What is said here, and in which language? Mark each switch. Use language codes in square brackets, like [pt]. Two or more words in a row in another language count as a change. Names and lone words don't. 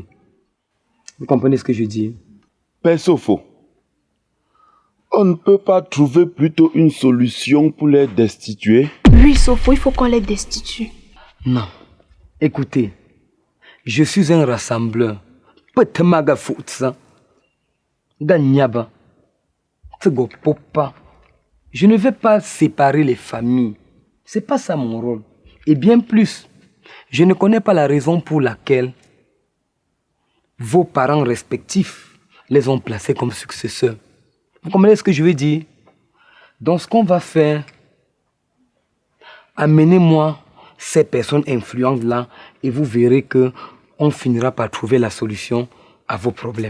[fr] Vous comprenez ce que je dis? Père Sopho, on ne peut pas trouver plutôt une solution pour les destituer? Oui, Sopho, il faut qu'on les destitue. Non. Écoutez, je suis un rassembleur. Petemaga foutsa. Ganyaba. Popa. Je ne vais pas séparer les familles. C'est pas ça mon rôle. Et bien plus, je ne connais pas la raison pour laquelle vos parents respectifs les ont placés comme successeurs. Vous comprenez ce que je veux dire? Donc ce qu'on va faire, amenez-moi ces personnes influentes-là et vous verrez que on finira par trouver la solution à vos problèmes.